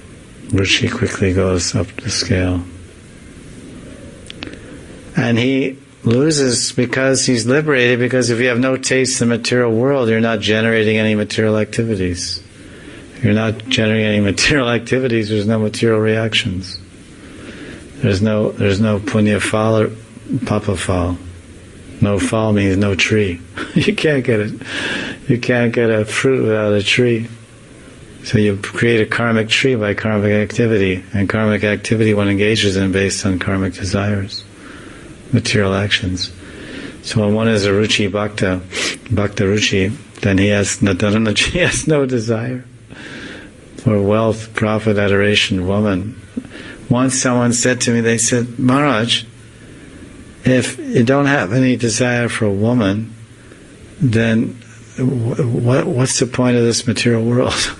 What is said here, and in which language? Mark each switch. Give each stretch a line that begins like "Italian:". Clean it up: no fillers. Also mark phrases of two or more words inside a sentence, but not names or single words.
English: Ruchi quickly goes up the scale. And he loses because he's liberated, because if you have no taste in the material world, you're not generating any material activities. If you're not generating any material activities, there's no material reactions. There's no
Sanskrit: punya phal
English: or
Sanskrit: papa phal.
English: No phal means no tree. You can't get it. You can't get a fruit without a tree. So you create a karmic tree by karmic activity, and karmic activity one engages in based on karmic desires, material actions. So when one is a
Sanskrit: ruchi bhakta ruchi,
English: then he has no desire for wealth, profit, adoration, woman. Once someone said to me, they said, Maharaj, if you don't have any desire for a woman, then what's the point of this material world?